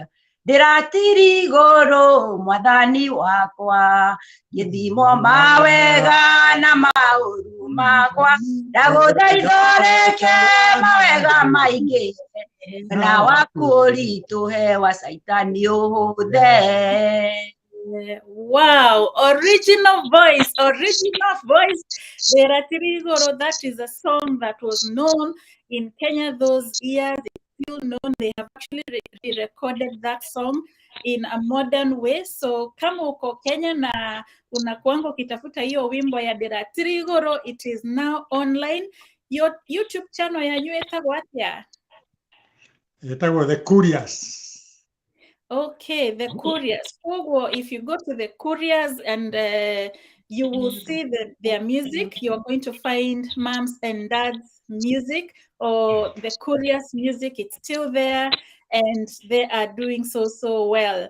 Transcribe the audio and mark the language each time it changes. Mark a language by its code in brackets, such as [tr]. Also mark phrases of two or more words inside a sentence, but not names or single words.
[ki] Ndĩratiri igũrũ Mwathani wakwa, gĩthimo mawega na maũru makwa, ndagũthaitha ũreke mawega maingĩ na waku ũritũhe wa Saitani ũhũthe. [en] Wow, original voice, original voice. [ki] Ndĩratiri igũrũ, [en] that is a song that was known in Kenya those years. It's still known. They have actually re-recorded that song in a modern way. [sw] So kama uko Kenya na unakuanga ukitafuta hiyo wimbo ya Ndĩratiri igũrũ, [en] it is now online. Your YouTube channel [ki] yanyu ĩtagwo atĩa? Ĩtagwo The Curious. [en] Okay, the Couriers. If you go to the Couriers and you will see their music, you're going to find moms and dads music, or the Couriers music. It's still there, and they are doing so well.